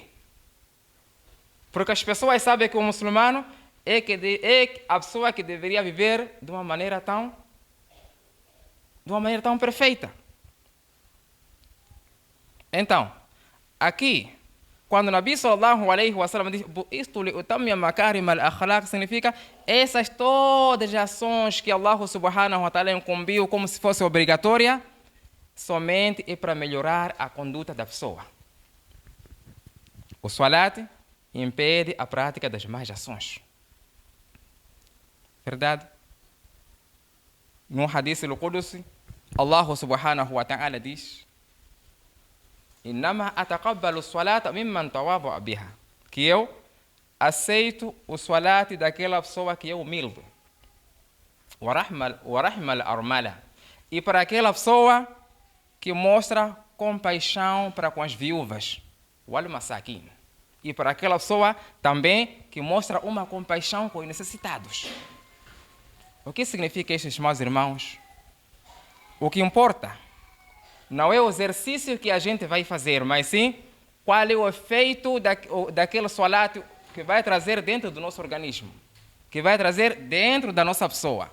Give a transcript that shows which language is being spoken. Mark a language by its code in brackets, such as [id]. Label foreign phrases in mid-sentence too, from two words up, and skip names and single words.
[pt] Porque as pessoas sabem que o muçulmano é a pessoa que deveria viver de uma maneira tão perfeita. Então, aqui, quando o Nabi [ar] صلى الله عليه وسلم [pt] diz isto [ar] لأتمم مكارم الأخلاق, [pt] significa essas todas as ações que Allah [ar] سبحانه وتعالى [pt] incumbiu como se fosse obrigatória, somente é para melhorar a conduta da pessoa. O salat impede a prática das más ações. Verdade? No [ar] الحديث القدسي, [pt] Allah [ar] سبحانه وتعالى [pt] diz: [ar] إنما أتقبل الصلاة ممن تواضع بها. [pt] Que eu aceito o salat daquela pessoa que é humilde. [ar] ورحمة الأرملة. [pt] E para aquela pessoa que mostra compaixão para com as viúvas. [ar] والمساكين. [pt] E para aquela pessoa também que mostra uma compaixão com os necessitados. O que significa isso, meus irmãos? O que importa não é o exercício que a gente vai fazer, mas sim qual é o efeito daquele salat que vai trazer dentro do nosso organismo, que vai trazer dentro da nossa pessoa.